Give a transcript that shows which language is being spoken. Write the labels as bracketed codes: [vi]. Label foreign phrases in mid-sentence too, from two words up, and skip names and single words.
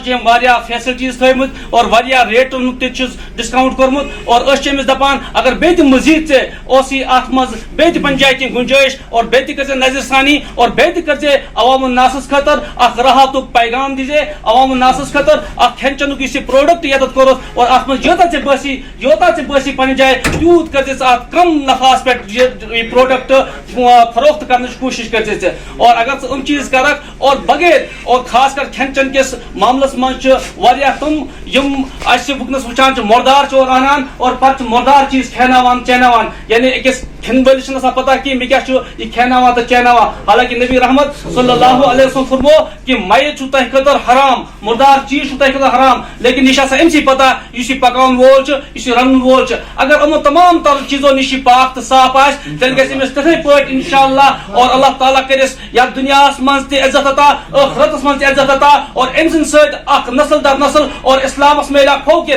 [ks] چھِ أمۍ واریاہ فیسلٹیٖز تھٲومٕتۍ اور واریاہ ریٹن تہِ چھُس ڈسکاؤنٹ کوٚرمُت اور أسۍ چھِ أمِس دپان اگر بیٚیہِ تہِ مزیٖد ژےٚ اوسُے اتھ مز بیٚیہِ تہِ پنجایہِ کینٛہہ گُنجٲیش اور بیٚیہِ تہِ کٔرۍ زِ نظر ثانی اور بیٚیہِ تہِ کٔرۍ زِ عوام الناسس خٲطرٕ اکھ راحتُک پیغام دِزِ عوام الناسس خٲطرٕ اکھ کھٮ۪ن چٮ۪نُک یُس یہِ پروڈکٹ ییٚتٮ۪تھ کوٚرُتھ اور اتھ مز یوٗتاہ ژےٚ بٲسی پننہِ جایہِ تیوٗت کٔرۍ زِ ژٕ اتھ کم نفاس پٮ۪ٹھ یہ پروڈکٹ [ur] فروخت کرنے کی کوشش کر [ks] ژے. اور اگر ژٕ چیز کرک اور بغیر اور خاص کر کھین چن کس معاملس مز تم یم ونکس وچان مردار چور انان اور پتہ مردار چیز کھیناوان چیناوان یعنی اکس کھین وٲلِس چھنہٕ آسان پتہ کینٛہہ مےٚ کیاہ چھُ یہِ کھیناوان تہٕ چیناوان. حالانکہ نبی رحمت [ar] صلی اللہ علیہ وسلم [ks] فرمو کہ میت چھُ تۄہہِ خٲطرٕ حرام مردار چیز چھُ تۄہہِ خٲطرٕ حرام لیکن یہ آسان أمسٕے پتہ یُس یہِ پکاون وول چھُ یُس یہِ رنن وول چھُ. اگر یِمو تمام تر چیزو نش پاک تو صاف آسہِ تیٚلہِ گژھِ أمِس تِتھٕے پٲٹھۍ انشاءاللہ اور اللہ تعالیٰ کرس یتھ دنیاہس منٛز تہِ عزت عطا ٲخرتس منٛز تہِ عزت عطا اور أمۍ سٕنٛدِ سۭتۍ اکھ نسل در نسل اور اسلامس میلہِ اکھ فوقیت.